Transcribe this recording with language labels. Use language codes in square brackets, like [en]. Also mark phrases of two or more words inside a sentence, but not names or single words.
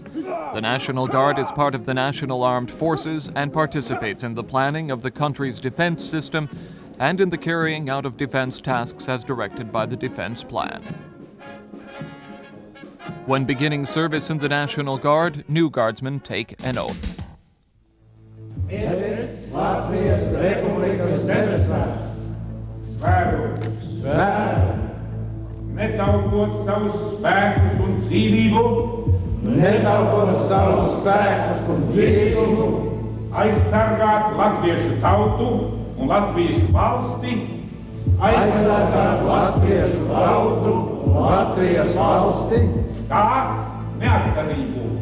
[en] The National Guard is part of the National Armed Forces and participates in the planning of the country's defense system and in the carrying out of defense tasks as directed by the Defense Plan. When beginning service in the National Guard, new guardsmen take an oath. [lv] Es Latvijas Republikas Zemessardzes svēru, netaupot savus spēkus un dzīvību, aizsargāt latviešu tautu un Latvijas valsti, tās neatkarību.